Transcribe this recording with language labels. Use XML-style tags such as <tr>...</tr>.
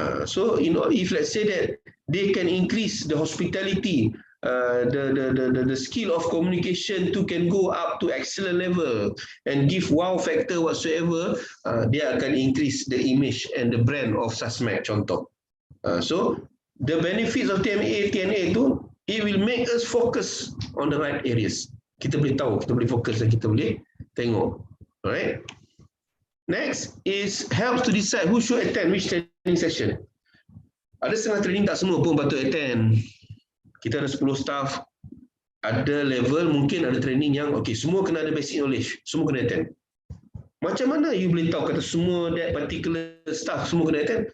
<en>So, if let's say that they can increase the hospitality, the skill of communication to can go up to excellent level and give wow factor whatsoever,</en> <ms>dia akan</ms> <en>increase the image and the brand of Sasmed contoh. So the benefits of TNA tu, it will make us focus on the right areas.</en> <ms>Kita boleh tahu, kita boleh fokus dan kita boleh tengok.</ms> <en>Alright. Next is helps to decide who should attend which training session.</en> <ms>Ada setengah training tak semua pun patut attend. Kita ada 10 staff, ada level mungkin ada training yang okay, semua kena ada basic knowledge, semua kena attend. Macam mana you boleh tahu kata semua</ms> <en>that particular staff</en> <ms>semua kena attend?</ms>